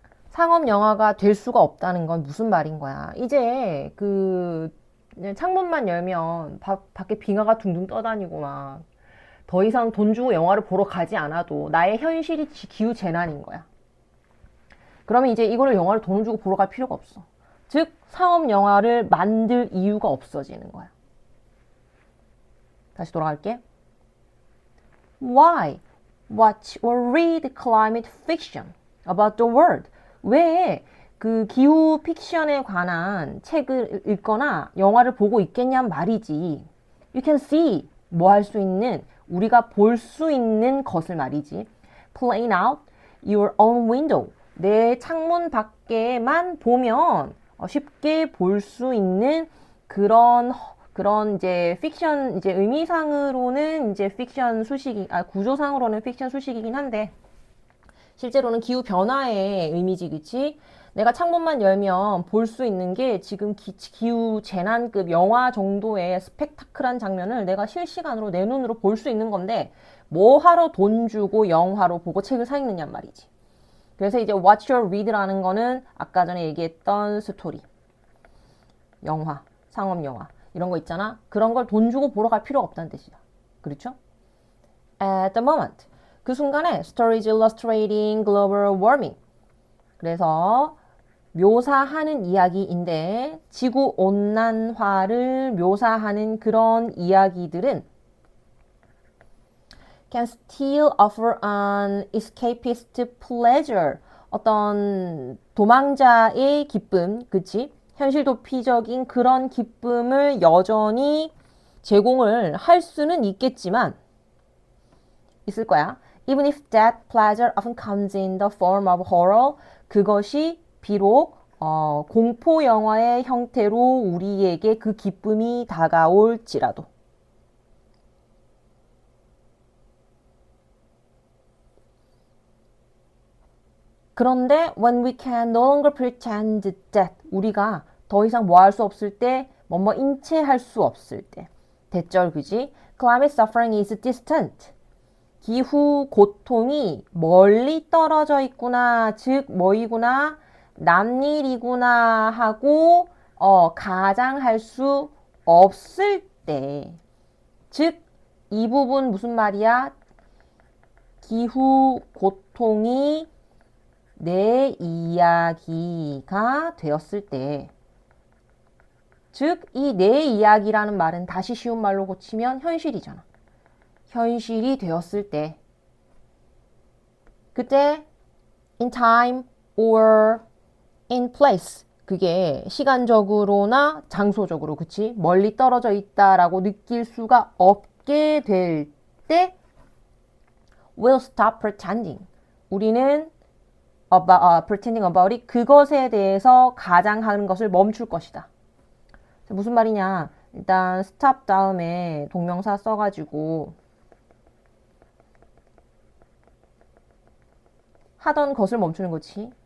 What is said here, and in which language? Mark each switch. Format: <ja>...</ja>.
<ko>상업 영화가 될 수가 없다는 건 무슨 말인 거야. 이제 그 창문만 열면 밖에 빙하가 둥둥 떠다니고 막 더 이상 돈 주고 영화를 보러 가지 않아도 나의 현실이 기후 재난인 거야. 그러면 이제 이거를 영화를 돈을 주고 보러 갈 필요가 없어. 즉 상업 영화를 만들 이유가 없어지는 거야. 다시 돌아갈게.</ko> <en>Why watch or read climate fiction about the world?</en> <ko>왜 그 기후 픽션에 관한 책을 읽거나 영화를 보고 있겠냔 말이지.</ko> <en>You can see</en> <ko>뭐 할 수 있는 우리가 볼 수 있는 것을 말이지.</ko> <en>Playing out your own window.</en> <ko>내 창문 밖에만 보면 쉽게 볼 수 있는 그런 이제 픽션 이제 의미상으로는 이제 픽션 수식이 구조상으로는 픽션 수식이긴 한데 실제로는 기후 변화의 의미지 그치? 내가 창문만 열면 볼 수 있는 게 지금 기후 재난급 영화 정도의 스펙타클한 장면을 내가 실시간으로 내 눈으로 볼 수 있는 건데 뭐 하러 돈 주고 영화로 보고 책을 사 읽느냔 말이지. 그래서 이제</ko> <en>watch or read</en> <ko>라는 거는 아까 전에 얘기했던 스토리, 영화, 상업 영화 이런 거 있잖아. 그런 걸 돈 주고 보러 갈 필요가 없다는 뜻이다. 그렇죠?</ko> <en>At the moment.</en> <ko>그 순간에</ko> <en>stories illustrating global warming.</en> <ko>그래서 묘사하는 이야기인데 지구 온난화를 묘사하는 그런 이야기들은</ko> <en>can still offer an escapist pleasure.</en> <ko>어떤 도망자의 기쁨, 그치? 현실 도피적인 그런 기쁨을 여전히 제공을 할 수는 있겠지만 있을 거야.</ko> <en>Even if that pleasure often comes in the form of horror.</en> <ko>그것이 비록 공포 영화의 형태로 우리에게 그 기쁨이 다가올지라도. 그런데</ko> <en>when we can no longer pretend that</en> <ko>우리가 더 이상 뭐 할 수 없을 때, 뭐뭐 인체할 수 없을 때. 대절 그지?</ko> <en>Climate suffering is distant.</en> <ko>기후 고통이 멀리 떨어져 있구나. 즉 뭐이구나? 남일이구나 하고 가장할 수 없을 때. 즉 이 부분 무슨 말이야? 기후 고통이 내 이야기가 되었을 때. 즉, 이 내 이야기라는 말은 다시 쉬운 말로 고치면 현실이잖아. 현실이 되었을 때. 그때</ko> <en>in time or in place.</en> <ko>그게 시간적으로나 장소적으로, 그치? 멀리 떨어져 있다라고 느낄 수가 없게 될 때</ko> <en>we'll stop pretending.</en> <ko>우리는</ko> <en>pretending about it.</en> <ko>그것에 대해서 가장하는 것을 멈출 것이다. 무슨 말이냐? 일단 stop 다음에 동명사 써가지고 하던 것을 멈추는 거지.</ko>